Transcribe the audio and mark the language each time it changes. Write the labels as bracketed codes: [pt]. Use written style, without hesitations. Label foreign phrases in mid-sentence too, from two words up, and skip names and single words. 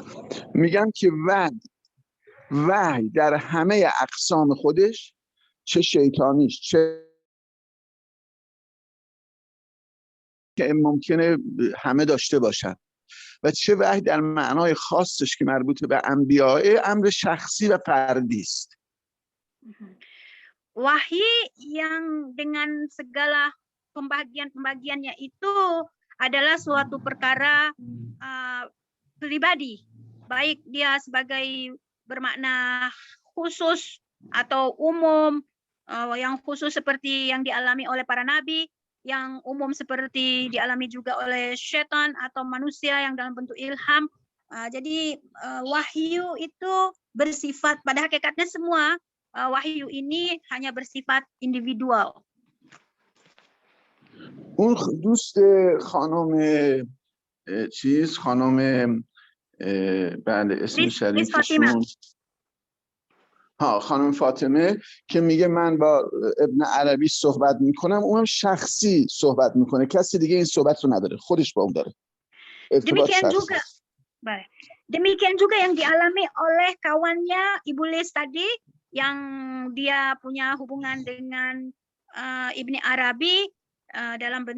[fa] میگم که وحی در همه اقسام خودش، چه شیطانیش، چه که ممکنه همه داشته باشن، و چه وحی در معنای خاصش که مربوط به انبیاء، امر شخصی و فردی است. [id] Wahyi yang dengan segala pembagian-pembagiannya itu adalah suatu perkara pribadi, baik dia sebagai bermakna khusus atau umum, yang khusus seperti yang dialami oleh para nabi, yang umum seperti dialami juga oleh syaitan atau manusia yang dalam bentuk ilham. Jadi wahyu itu bersifat, pada hakikatnya semua wahyu ini hanya bersifat individual. [fa] اون دوست خانم بله اسم شریفشون خانم فاطمه که میگه من با ابن عربی صحبت میکنم، اونم شخصی صحبت میکنه، کسی دیگه این صحبت رو نداره، خودش با اون داره ارتباط شخصی. [id] Demikian juga yang dialami oleh kawannya Ibu Liz tadi, yang dia punya hubungan dengan Ibni Arabi dalam bentuk